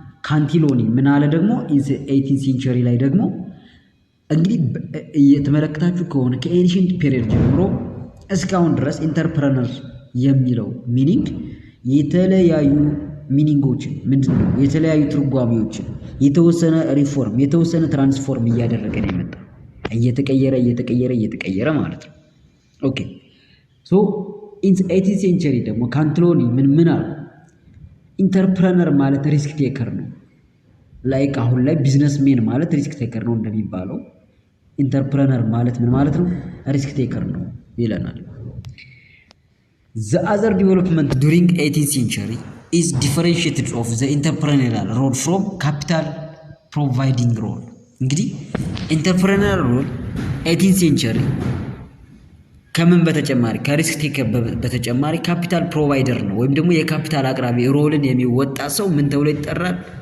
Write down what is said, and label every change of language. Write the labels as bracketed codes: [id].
[am] ካንቲሎኒ ምን አለ ደግሞ in 18th century ላይ ደግሞ እንግዲህ የተመለከታችሁ ከሆነ ከኤንሽንት ፔሪድ ጀምሮ እስካሁን ድረስ ኢንተርፕረነር የሚለው ሚኒንግ የተለያዩ ሚኒንጎችን ምንድነው የተለያዩ ትርጓሜዎችን የተወሰነ ሪፎርም የተወሰነ ትራንስፎርም እያደረገ ነው የመጣው እየተቀየረ ማለት ነው። ኦኬ ሶ ኢን 18th century ደግሞ ካንትሎኒ ምን አለ? ኢንተርፕረነር ማለት ሪስክ ቴከር ነው። ላይክ አሁን ላይ ቢዝነስሜን ማለት ሪስክ ቴከር ነው እንደሚባለው ኢንተርፕረነር ማለት ምን ማለት ነው? ሪስክ ቴከር ነው ይለናል። [en] The other development during 18th century is differentiated of the entrepreneurial role from capital providing role። [am] እንግዲህ [en] entrepreneurial role 18th century [am] ከምን በተጨማሪ ከሪስክ ቴከር በተጨማሪ ካፒታል ፕሮቫይደር ነው ወይም ደግሞ የካፒታል አቅራቢ ሮልን የሚወጣ ሰው ምን ተብሎ ይጠራል?